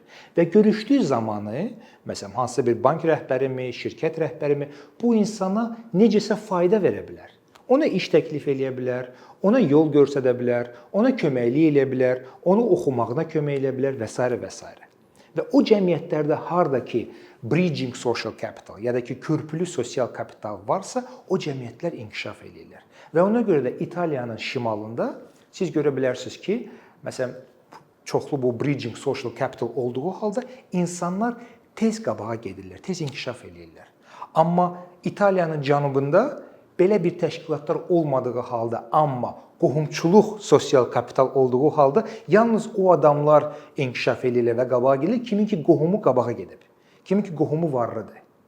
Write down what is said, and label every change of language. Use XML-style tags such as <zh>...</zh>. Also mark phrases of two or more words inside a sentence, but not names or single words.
<az>Və görüşdüyü zamanı, məsələn, hansısa bir bank rəhbərimi, şirkət rəhbərimi bu insana necəsə fayda verə bilər. Ona iş təklif eləyə bilər, ona yol göstərə bilər, ona köməklik eləyə bilər, onu oxumağına kömək eləyə bilər və s. və s. Və o cəmiyyətlərdə harda ki,</az> <en>bridging social capital,</en> <az>ya da ki, körpülü sosial kapital varsa, o cəmiyyətlər inkişaf edirlər. Və ona görə də İtaliyanın şimalında siz görə bilərsiniz ki, məsələn, çoxlu bu</az> <en>bridging social capital</en> <az>olduğu halda insanlar tez qabağa gedirlər, tez inkişaf edirlər. Amma İtaliyanın cənubunda belə bir təşkilatlar olmadığı halda, amma qohumçuluq sosial kapital olduğu halda yalnız o adamlar inkişaf edirlər və qabağa gedirlər, kimin ki qohumu qabağa gedib, kimin ki qohumu varlıdır.</az>